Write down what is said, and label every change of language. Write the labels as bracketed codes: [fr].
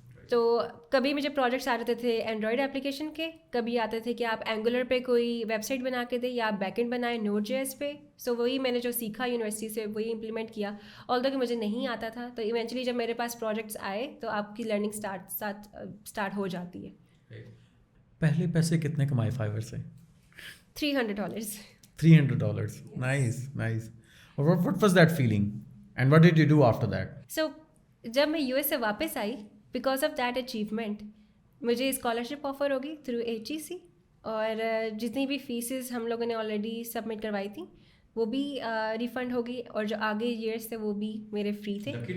[ur] تو کبھی مجھے پروجیکٹس آ رہتے تھے اینڈرائڈ اپلیکیشن کے, کبھی آتے تھے کہ آپ اینگولر پہ کوئی ویب سائٹ بنا کے دیں یا آپ بیک اینڈ بنائیں نوڈ جے ایس پہ. سو وہی میں نے جو سیکھا یونیورسٹی سے وہی امپلیمنٹ کیا, آلدو کہ مجھے نہیں آتا تھا. تو ایونچولی جب میرے پاس پروجیکٹس آئے تو آپ کی لرننگ اسٹارٹ ہو جاتی ہے. پہلے پیسے کتنے کمائے فائیور سے؟ $300. [en] $300. Nice. What was that feeling and what did you do after that? [ur] سو جب میں یو ایس سے واپس آئی, بیکاز آف دیٹ اچیومنٹ مجھے اسکالرشپ آفر ہوگی تھرو HEC, اور جتنی بھی فیسز ہم لوگوں نے آلریڈی سبمٹ کروائی تھیں وہ بھی ریفنڈ ہوگی, اور جو آگے ایئرس تھے وہ بھی میرے فری تھے.